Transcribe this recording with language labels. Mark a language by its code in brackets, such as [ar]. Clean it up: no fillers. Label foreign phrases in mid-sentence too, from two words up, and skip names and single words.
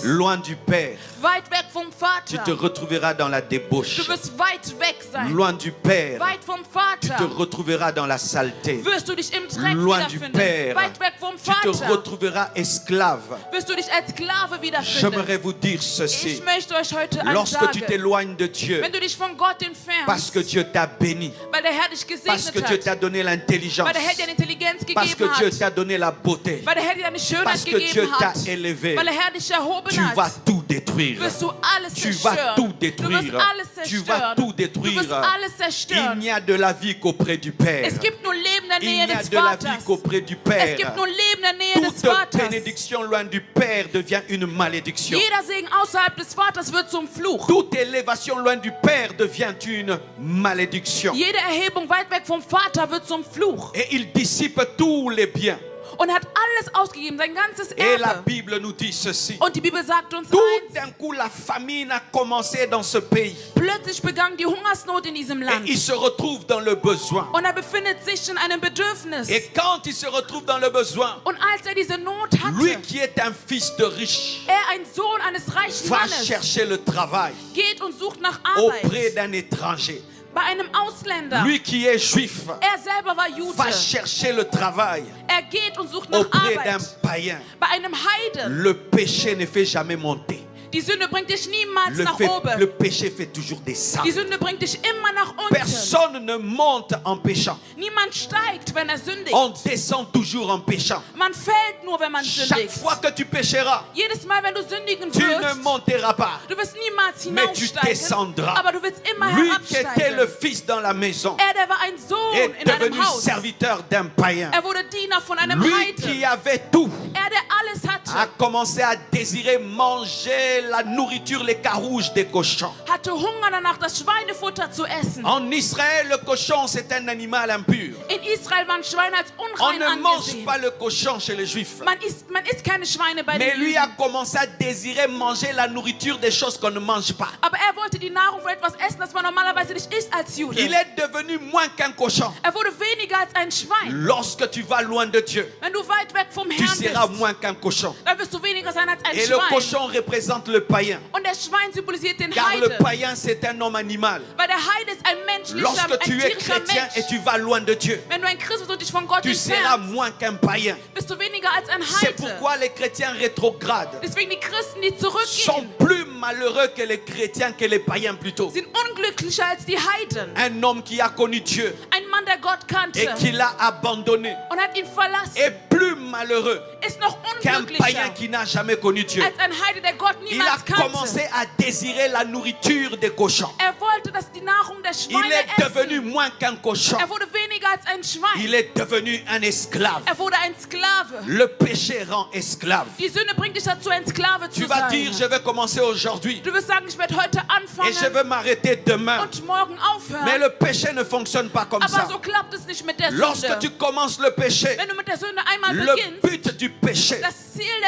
[fr] loin du Père, [de] weit weg vom [fr] tu te [de] Vater. [fr] retrouveras dans la [de] Du [fr] débauche. [de] wirst weit weg sein, [fr] Loin du Père, [de] weit vom [fr] tu te [de] Vater, [fr] retrouveras dans la saleté, [de] wirst du dich im Dreck [fr] loin du [de] wiederfinden. [fr] Père. [de] Weit weg vom [fr] Tu te [de] Vater [fr] retrouveras esclave. [de] wirst du dich als Sklave wiederfinden. [fr] J'aimerais vous dire [de] Ich [fr] ceci. [de] möchte euch heute eins [fr] Lorsque tu [de] sagen. [fr] t'éloignes de Dieu, [de] Wenn du dich von Gott [fr] parce [de] entfernst, [fr] que Dieu t'a béni, [de] weil der Herr dich [fr] parce que [de] gesegnet [fr] Dieu t'a [de] hat, [fr] donné l'intelligence, [de] weil der Herr dir eine Intelligenz [fr] parce que [de] gegeben [fr] Dieu [de] hat, [fr] t'a donné la beauté, [de] weil der Herr dir eine [fr] parce [de] Schönheit [fr] que Dieu [de] gegeben [fr] t'a [de] hat, [fr] élevé, [de] weil der Herr dich erhoben [fr] tu vas [de] hat, [fr] tout détruire. [de] wirst du alles [fr] Tu vas [de] zerstören. [fr] tout [de] Du wirst [fr] détruire. [de] alles [fr] Tu vas [de] zerstören. [fr] tout [de] Du wirst [fr] détruire. [de] alles [fr] Il [de] zerstören. [fr] n'y a de la vie qu'auprès du Père. [de] Es gibt nur Leben in der [fr] Il [de] Nähe [fr] n'y a [de] des [fr] de la vie [de] Vaters. [fr] qu'auprès du [de] Es [fr] Père. [de] gibt nur Leben in der Nähe des [fr] Toute [de] Vaters. [fr] bénédiction loin du Père devient une malédiction. [de] Jeder Segen außerhalb des Vaters wird zum Fluch. [fr] Toute élévation loin du Père devient une malédiction. [de] Jede Erhebung weit weg vom Vater wird zum Fluch. [fr] Et il dissipe tous les biens. [de] Und er hat alles ausgegeben, sein ganzes [fr] Et la [de] Erbe. [fr] Bible nous dit ceci. [de] Und die Bibel sagt uns [fr] Tout [de] eins: [fr] d'un coup, la famine a commencé dans ce pays. [de] plötzlich begann die Hungersnot in diesem [fr] Et [de] Land. [fr] il se retrouve dans le besoin. [de] Und er befindet sich in einem Bedürfnis. [fr] Et quand il se retrouve dans le besoin, [de] Und als er diese Not [fr] lui [de] hatte, [fr] qui est un fils de riche, [de] ein Sohn eines reichen [fr] va [de] Mannes, [fr] chercher le travail [de] geht und sucht nach [fr] auprès [de] Arbeit [fr] d'un étranger. [de] bei einem Ausländer. [fr] Lui qui est juif [de] Er selber war Jude. [fr] va chercher le travail [de] Er geht und sucht nach [fr] auprès d'un [de] Arbeit [fr] païen. [de] bei einem Heiden. [fr] Le péché ne fait jamais monter. [de] Die Sünde bringt dich niemals nach oben. [fr] Le péché fait toujours descendre. [de] Die Sünde bringt dich immer nach unten. [fr] Personne ne monte en péchant. [de] Niemand steigt, wenn er sündigt. [fr] On descend toujours en péchant. [de] Man fällt nur, wenn man [fr] Chaque [de] sündigt. [fr] fois que tu pécheras, [de] Jedes Mal, wenn du sündigen [fr] tu ne [de] wirst, [fr] monteras pas. [de] du wirst niemals [fr] Mais tu [de] hinaufsteigen, [fr] descendras. [de] aber du wirst immer [fr] Lui qui était le [de] herabsteigen. [fr] fils dans la maison [de] Der war ein Sohn [fr] est [de] in einem [fr] devenu [de] Haus. [fr] serviteur d'un païen. [de] Er wurde Diener von einem [fr] Lui [de] Heiden. [fr] qui avait tout [de] Der alles [fr] a [de] hatte, [fr] commencé à désirer manger la nourriture, les carouges des cochons. [de] hatte Hunger danach, das Schweinefutter zu essen. [fr] En Israël, le cochon, c'est un animal impur. [de] In Israel waren Schweine als [fr] On [de] unrein [fr] ne mange [de] angesehen. [fr] pas le cochon chez les Juifs. [de] Man isst keine Schweine bei [fr] Mais [de] den [fr] lui [de] Juden. [fr] a commencé à désirer manger la nourriture des choses qu'on ne mange pas. [de] Aber er wollte die Nahrung für etwas essen, das man normalerweise nicht isst als Jude. [fr] Il est devenu moins qu'un cochon. [de] Er wurde weniger als ein Schwein. [fr] Lorsque tu vas loin de Dieu, [de] Wenn du weit weg vom [fr] tu [de] Herrn [fr] seras [de] bist, [fr] moins qu'un cochon. [de] dann wirst du weniger sein als ein [fr] Et le [de] Schwein. [fr] cochon représente le païen. [de] Und der Schwein symbolisiert den [fr] Car le [de] Heiden. [fr] païen, c'est un homme animal. [de] Weil der Heide ist ein menschlicher, [fr] Lorsque [de] ein [fr] tu es [de] tierischer [fr] chrétien et [de] Mensch. [fr] tu vas loin de Dieu, [de] Wenn du ein Christ bist und dich von Gott [fr] tu seras [de] entfernst, [fr] moins qu'un païen. [de] bist du weniger als ein [fr] C'est [de] Heide. [fr] pourquoi les chrétiens rétrogrades [de] Deswegen die Christen, die [fr] sont [de] zurückgehen, [fr] plus malheureux que les chrétiens, que les païens plutôt. [de] sind unglücklicher als die Heiden. [fr] Un homme qui a connu Dieu [de] Ein Mann, der Gott kannte [fr] et qui l'a abandonné [de] und hat ihn verlassen, [fr] est plus malheureux [de] ist noch [fr] qu'un [de] unglücklicher [fr] païen qui n'a jamais connu Dieu. [de] als ein Heide, der Gott [fr] Il a [de] niemals kannte. [fr] commencé à désirer la nourriture des cochons. [de] Er wollte, dass die Nahrung der [fr] Il [de] Schweine [fr] est devenu [de] essen. [fr] moins qu'un cochon. [de] Er wurde weniger als ein Schwein. [fr] Il est devenu un esclave. [de] Er wurde ein Sklave. [fr] Le péché rend esclave. [de] Die Sünde bringt dich dazu, ein Sklave [fr] Tu [de] zu [fr] vas [de] sein. [fr] dire, je vais commencer aujourd'hui [de] Du wirst sagen, ich werde heute [fr] et je [de] anfangen [fr] vais m'arrêter demain. [de] und morgen [fr] Mais [de] aufhören. [fr] le péché ne fonctionne pas comme [de] Aber [fr] ça. [de] so klappt es nicht mit der [fr] Lorsque [de] Sünde. [fr] tu commences le péché, [de] Wenn du mit der Sünde einmal [fr] le [de] beginnst, [fr] but du péché, [de] das Ziel der